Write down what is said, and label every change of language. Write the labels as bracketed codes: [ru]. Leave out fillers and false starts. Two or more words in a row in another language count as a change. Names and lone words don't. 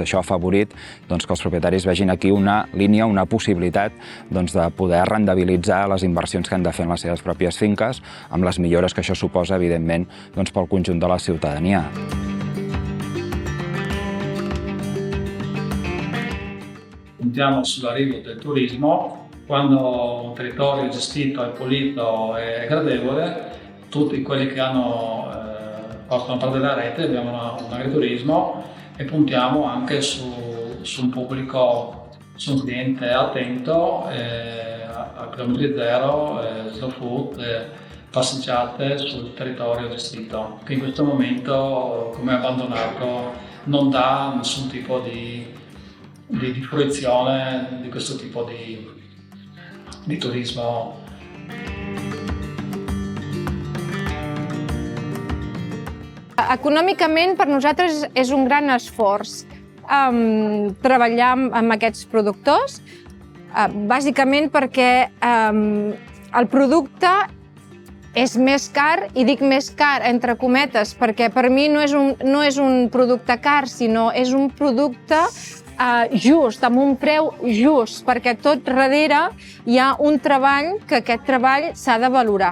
[ca] Això ha afavorit que els propietaris vegin aquí una línia, una possibilitat de poder rendibilitzar les inversions que han de fer en les seves pròpies finques, amb les millores que això suposa, evidentment, pel conjunt de la ciutadania. [it] Puntiamo sull'arrivo del turismo. Quando un territorio è gestito, è pulito e gradevole, tutti quelli che possono parte della rete abbiamo un agriturismo e puntiamo anche su un pubblico, su un cliente attento, a chilometri zero, [en] slow food, [it] passeggiate sul territorio gestito, che in questo momento, come abbandonato, non dà nessun tipo di fruizione di questo tipo di turismo. [ca] Econòmicament, per nosaltres és un gran esforç treballar amb aquests productors, bàsicament perquè el producte és més car, i dic més car entre cometes, perquè per mi no és un producte car, sinó és un producte just, amb un preu just, perquè tot darrere hi ha un treball que aquest treball s'ha de valorar.